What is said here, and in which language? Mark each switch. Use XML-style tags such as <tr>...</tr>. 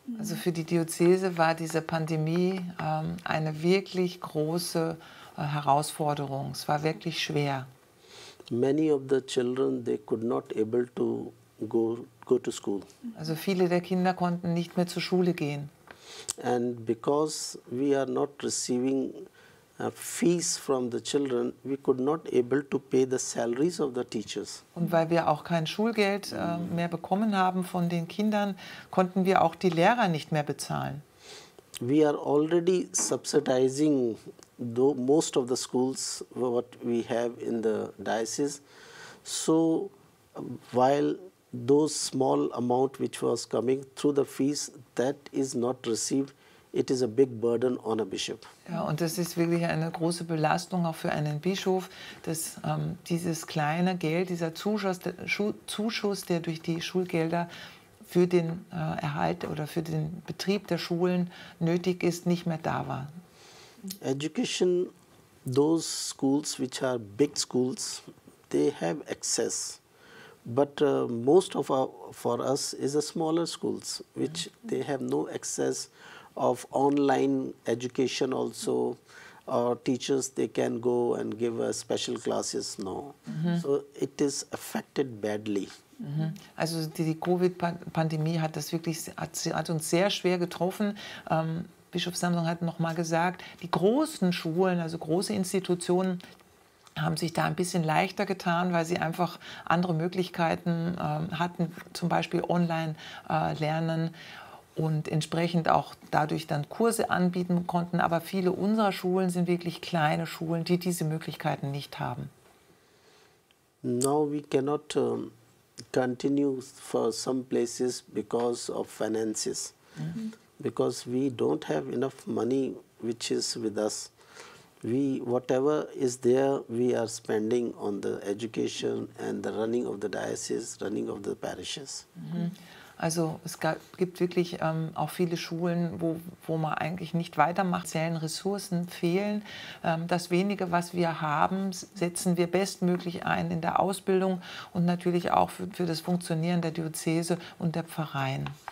<de>Also für die Diözese war diese Pandemie eine wirklich große Herausforderung. Es war wirklich schwer.</de> <en>Many of the children, they could not able to go to school.</en> <de>Also viele der Kinder konnten nicht mehr zur Schule gehen.</de> <en>And because we are not receiving fees from the children, we could not able to pay the salaries of the teachers.</en> <de>Und weil wir auch kein Schulgeld mehr bekommen haben von den Kindern, konnten wir auch die Lehrer nicht mehr bezahlen.</de> <en>we are already subsidizing most of the schools what we have in the diocese. So while those small amount which was coming through the fees, that is not received, it is a big burden on a bishop.</en> <de>Ja, und das ist wirklich eine große Belastung auch für einen Bischof, dass dieses kleine Geld, dieser Zuschuss, der durch die Schulgelder für den Erhalt oder für den Betrieb der Schulen nötig ist, nicht mehr da war.</de> <en>Education, those schools which are big schools, they have access. But most of for us is a smaller schools, which they have no access of online education also. Or teachers, they can go and give special classes, no. So it is affected badly.</en> <de>Also die Covid-Pandemie hat uns sehr schwer getroffen. Bischof Samson hat noch mal gesagt, die großen Schulen, also große Institutionen, haben sich da ein bisschen leichter getan, weil sie einfach andere Möglichkeiten hatten, zum Beispiel online lernen und entsprechend auch dadurch dann Kurse anbieten konnten. Aber viele unserer Schulen sind wirklich kleine Schulen, die diese Möglichkeiten nicht haben.</de> <en>Now we cannot continue for some places because of finances, because we don't have enough money which is with us. Whatever is there, we are spending on the education and the running of the diocese, running of the parishes.</en> <de>Also es gibt wirklich auch viele Schulen, wo man eigentlich nicht weitermacht. Ressourcen fehlen. Das Wenige, was wir haben, setzen wir bestmöglich ein in der Ausbildung und natürlich auch für das Funktionieren der Diözese und der Pfarreien.</de>